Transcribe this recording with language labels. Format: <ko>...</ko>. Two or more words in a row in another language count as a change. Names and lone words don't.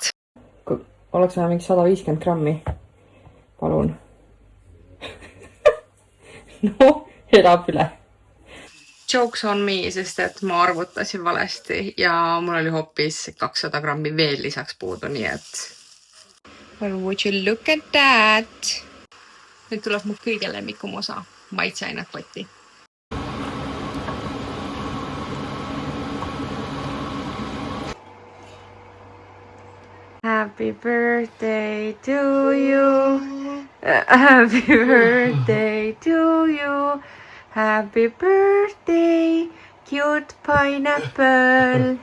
<et>Oleks vaja mingi 150 grammi. Palun. No, elab üle.</et> <en>Jokes on me,</en> <et>sest et ma arvutasin valesti ja mul oli hoopis 200 grammi veel lisaks puudu, nii et...</et> <en>Well, would you look at that?</en> <et>Nüüd tuleb mu kõige lemmikum osa. Maitseained potti.</et> <en>Happy birthday to you. Happy birthday to you. Happy birthday, cute pineapple.</en>